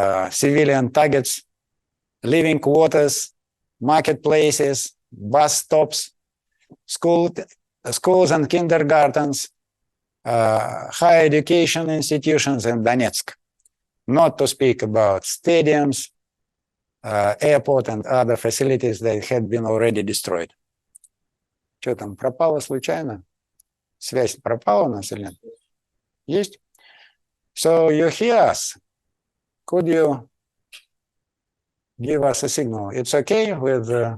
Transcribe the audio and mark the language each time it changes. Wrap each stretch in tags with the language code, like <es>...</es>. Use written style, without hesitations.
<en>civilian targets, living quarters, marketplaces, bus stops, schools and kindergartens, higher education institutions in Donetsk, not to speak about stadiums, airport and other facilities that had been already destroyed.</en> <ru>Что там, пропало случайно? Связь пропала у нас или нет? Есть?</ru> <en>So you hear us. Could you give us a signal? It's okay with...</en>